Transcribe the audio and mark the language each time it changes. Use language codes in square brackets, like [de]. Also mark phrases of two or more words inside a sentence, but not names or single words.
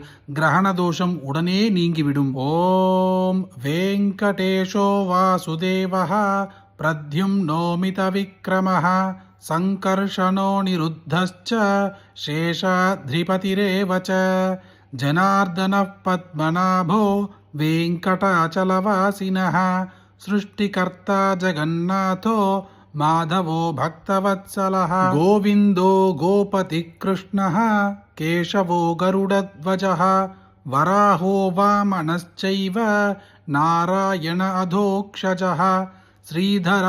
[ta] கிரகண தோஷம் உடனே நீங்கிவிடும். [sa] ओम् वेङ्कटेशो वासुदेवः प्रद्युम्नोऽमित विक्रमः सङ्कर्षणो निरुद्धश्च शेषाद्रिपतिरेव च जनार्दनः पद्मनाभो वेङ्कटाचलवासिनः सृष्टिकर्ता जगन्नाथो माधवो भक्तवत्सलः गोविन्दो गोपतिकृष्णः केशवो गरुडध्वजः वराहो वामनश्चैव नारायण अधोक्षजः श्रीधरः